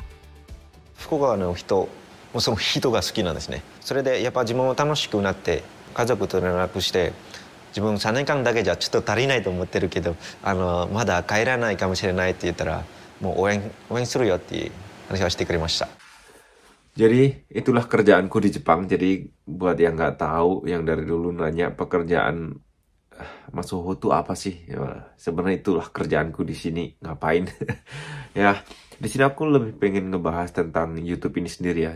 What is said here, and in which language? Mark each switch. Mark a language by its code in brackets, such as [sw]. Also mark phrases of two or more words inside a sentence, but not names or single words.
[ja] 福岡の人、その人が好きなんですね。それでやっぱ自分も楽しくなって家族と連絡して、自分3年間だけじゃちょっと足りないと思ってるけど、まだ帰らないかもしれないって言ったら、もう応援するよって話をしてくれました。 [id] Jadi itulah kerjaanku di Jepang. Jadi buat yang nggak tahu, yang dari dulu nanya pekerjaan Mas Suho tuh apa sih? Ya, sebenarnya itulah kerjaanku di sini. Ngapain? Ya, di sini aku lebih pengen ngebahas tentang YouTube ini sendiri ya.